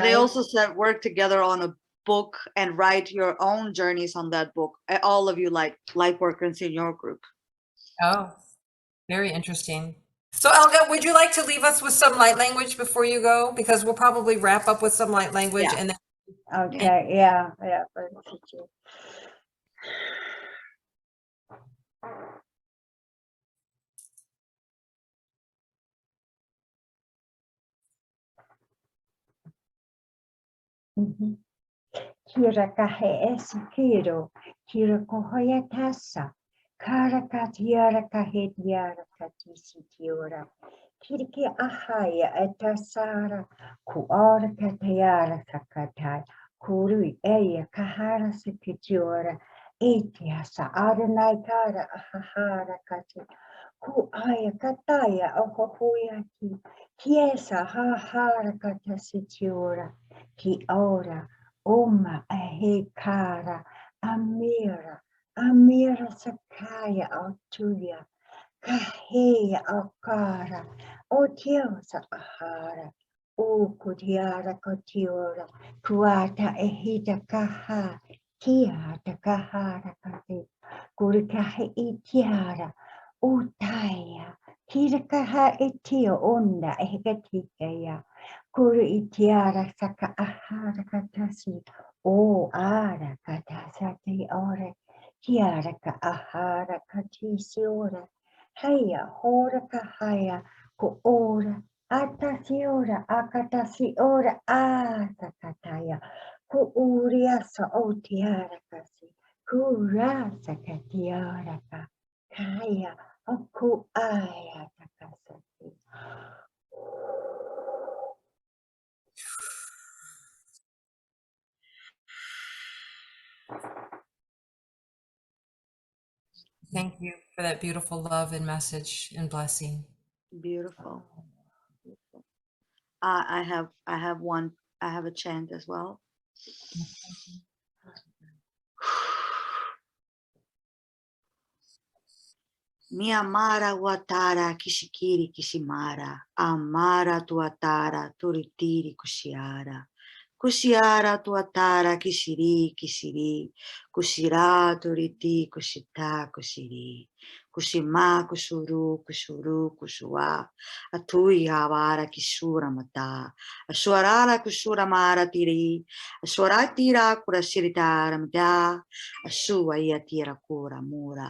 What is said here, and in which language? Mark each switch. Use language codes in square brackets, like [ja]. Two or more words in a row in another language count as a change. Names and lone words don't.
[en] But they also said work together on a book and write your own journeys on that book. All of you, like light workers in your group. Oh, very interesting. So Elga, would you like to leave us with some light language before you go? Because we'll probably wrap up with some light language, and then okay, yeah. Kira kahe esi kiro, kira kohoya tasa, kara katiara kahe diara katisi tiora, kiriki ahaya etasara, kuara katayara sakatai, kuru eya kahara sikitiora, etiasa aranai kara ahahara kati, ku aya kataya ohohuyaki, kiesa hahara katasitiora, ki ora, Oma ahekara, Amira sakaya autuya, Kahea akara, Otio sakahara, O Kudiara Kotiora, Kuata Ehita Kaha, Tiara Kahara Kati, Kurikahe Itiara, Utaya, Kirakaha Etio Onda Ehegatikaya, Kuri Itiara Saka Ahara Katasi, O Ara Katasati Ore, Tiara Ka Ahara Katisi Ora, Haya Hora Kahaya, Ku Ora. Atasiora, akatasiora, atakataya, kuuriasa otiarakasi, kurasa katiaraka, kaya, oku ayatakasati. Thank you for that beautiful love and message and blessing. Beautiful. Beautiful. I have one. I have a chant as well. Mi amara watara kishikiri kishimara, amara tuatara turitiri kushiara. Kushiara tuatara kishiri kishiri, kushira turiti kushita kushiri. Kushima kushuru kushuru kushua, atui havara kishura mata, ashwarara kushura mara tiri, ashwaratira kurashirita ramda, ashua yatira kura mura.